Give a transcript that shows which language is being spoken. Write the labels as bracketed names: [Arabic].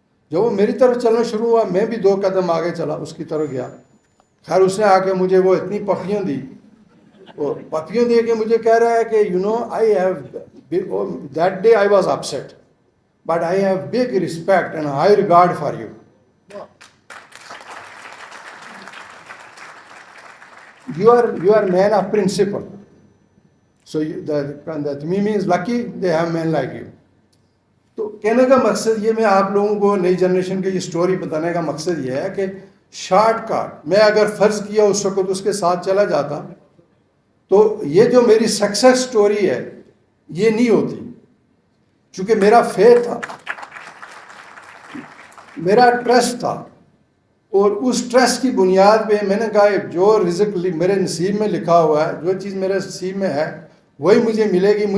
[Urdu] جب وہ میری طرف چلنا شروع ہوا میں بھی 2 قدم آگے چلا, اس کی طرف گیا. خیر اس نے آ کے مجھے وہ اتنی پپیاں دی, اور پپیاں دے کے مجھے کہہ رہا ہے کہ [English] You know I have that day I was upset but I have big respect and high regard for you. You are man of principle. So the Tamimi is lucky they have men like you. [Urdu] تو کہنے کا مقصد یہ, میں آپ لوگوں کو نئی جنریشن کی یہ سٹوری بتانے کا مقصد یہ ہے کہ شارٹ کٹ میں اگر فرض کیا اس وقت اس کے ساتھ چلا جاتا تو یہ جو میری سکسیس سٹوری ہے یہ نہیں ہوتی. چونکہ میرا فیتھ تھا, میرا ٹرسٹ تھا, اور اس ٹرسٹ کی بنیاد پہ میں نے کہا جو رزق میرے نصیب میں لکھا ہوا ہے, جو چیز میرے نصیب میں ہے وہی مجھے ملے گی.